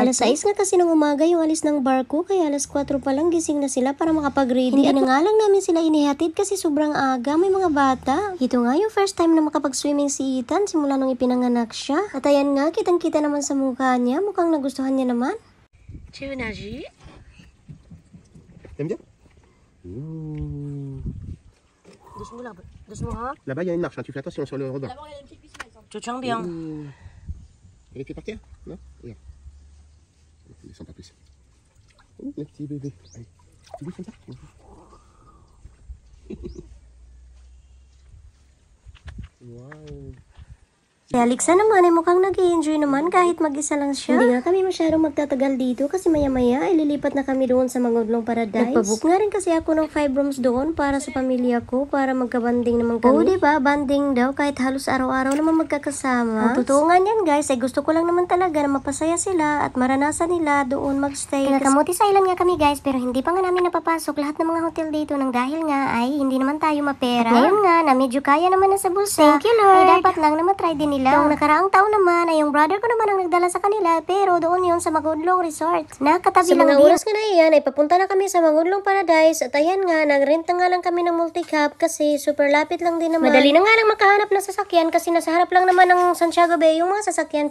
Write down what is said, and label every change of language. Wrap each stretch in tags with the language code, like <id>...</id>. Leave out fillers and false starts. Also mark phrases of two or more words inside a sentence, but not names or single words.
<tl>Alas 6 nga kasi ng umaga yung alis ng barko, kaya alas 4 pa lang gising na sila para makapag-ready. Hindi na nga lang namin sila inihatid kasi sobrang aga, may mga bata. Ito nga yung</tl> <en>first time</en> <tl>na makapag-swimming si Ethan simula nung ipinanganak siya. At ayan nga, kitang-kita naman sa mukha niya, mukhang nagustuhan niya naman. Chunaji?</tl> <fr>T'aimes bien? Doucement, hein? Là-bas, il y a une marche, hein. Tu fais attention sur le rebord. Là-bas, il y a une petite piscine. Tu tiens bien. Elle était par terre? Non? Regarde. Ne descends pas plus. Le petit bébé. Allez. Tu bouges comme ça? Wow.</fr> <tl>Si Alexa naman ay mukhang nag-i-enjoy naman kahit mag-isa lang siya. Hindi nga kami masyadong magtatagal dito kasi maya-maya ay lilipat na kami doon sa Mangudlong Paradise. Nagpabook nga rin kasi ako ng 5 rooms doon para sa pamilya ko, para magkabanding naman kami. Oo, diba? Banding daw kahit halos araw-araw naman magkakasama. Ang totoo nga niyan guys, ay gusto ko lang naman talaga na mapasaya sila at maranasan nila doon magstay. Taga-Camotes Island nga kami guys, pero hindi pa nga namin napapasok lahat ng mga hotel dito nang dahil nga ay hindi naman tayo mapera. At ngayon nga na medyo kaya naman na sa bulsa.</tl> <en>Thank you Lord.</en> <tl>Ay dapat lang na matry din nila. Noong nakaraang taon naman ay yung brother ko naman ang nagdala sa kanila pero doon yun sa Mangudlong Resort. Nakatabi lang din. Sa mga oras nga na iyan ay papunta na kami sa Mangudlong Paradise at ayan nga, nagrenta nga lang kami ng multi-cab kasi super lapit lang din naman. Madali na nga lang makahanap ng sasakyan kasi nasa harap lang naman ng Santiago Bay yung mga sasakyan.</tl>